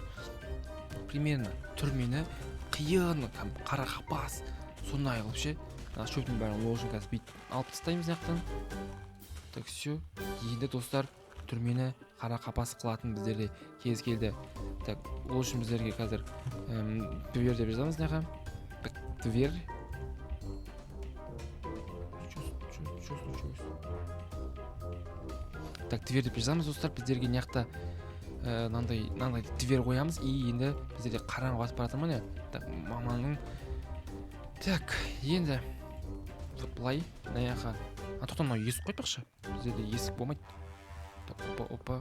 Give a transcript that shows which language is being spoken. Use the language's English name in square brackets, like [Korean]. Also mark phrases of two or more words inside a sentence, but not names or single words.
[Kazakh] Примерно түрмені қиын, там қара қапас. Сондай қылып ше. Шөптің бәрін ложын қазір бүйтіп алып тастаймыз мынаяқтан. [Russian] Так, все. [Kazakh] Енді достар, түрмені қара қапас қылатын біздерде кез келді. Так, ол үшін біздерге қазір дверь деп жазамыз мынақа. [Russian] Так, дверь. Что случилось? [Kazakh] Так, дверь деп жазамыз достар. Біздерге мыняқта мынандай дверь қоямыз и енді біздерде қараңғы батып бара жатыр ма не? Так, маманың. Так, енді вот былай мына жаққа. Тоқта, мынау есік қойпақшы. Біздерде есік болмайды. [Russian] Так, опа.